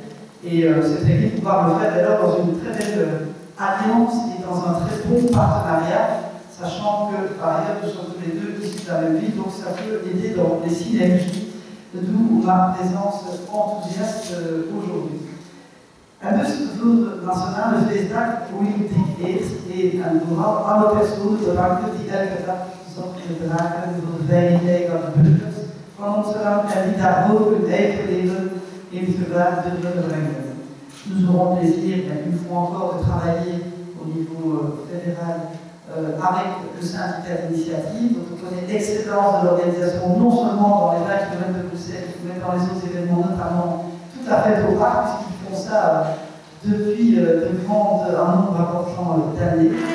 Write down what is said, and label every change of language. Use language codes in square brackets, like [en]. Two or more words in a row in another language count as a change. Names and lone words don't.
[fr] Et c'est très bien de pouvoir le faire d'ailleurs dans une très belle alliance et dans un très bon partenariat, sachant que par ailleurs nous sommes tous les deux issus de la même ville, donc ça peut aider dans les synergies, d'où ma présence enthousiaste aujourd'hui. [nl] En dus voor de Nationale Feestdag Politiek is en vooral alle personen bedanken die elke dag zorg dragen voor de veiligheid van de burgers van ons land en die daarvoor hun eigen leven in het gevaar durven brengen. [fr] Nous aurons plaisir, une fois encore, de travailler au niveau fédéral avec le syndicat d'initiative. Donc on connaît l'excellence de l'organisation, non seulement dans les 20 km de Bruxelles, mais dans les autres événements, notamment toute la fête au parc, puisqu'ils font ça depuis un nombre important d'années.